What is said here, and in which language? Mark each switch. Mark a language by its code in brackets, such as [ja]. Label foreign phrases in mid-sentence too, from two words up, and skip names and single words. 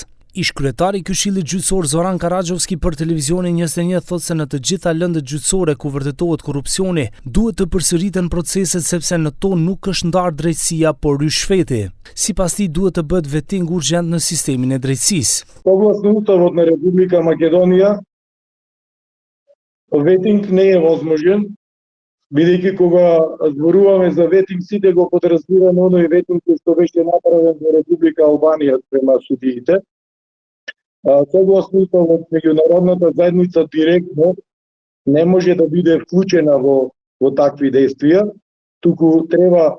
[sq] Ish-kryetari i Këshillit Gjyqësor Zoran Karagjoski për televizionin 21 thotë se në të gjitha lëndët gjyqësore ku vërtetohet korrupsioni, duhet të përsëriten proceset sepse në to nuk është ndarë drejtësia, por rishfeti. Sipas tij duhet të bëhet vetting urgjent në sistemin e drejtësisë. [mk] Согласно Уставот на Република Македонија, ветинг не е возможен, бидејќи кога зборуваме за ветинг, сите го подразбираме оној ветинг кој што беше направен во Република Албанија према судиите. Согласно Уставот, меѓународната заедница директно не може да биде вклучена во такви действија, туку треба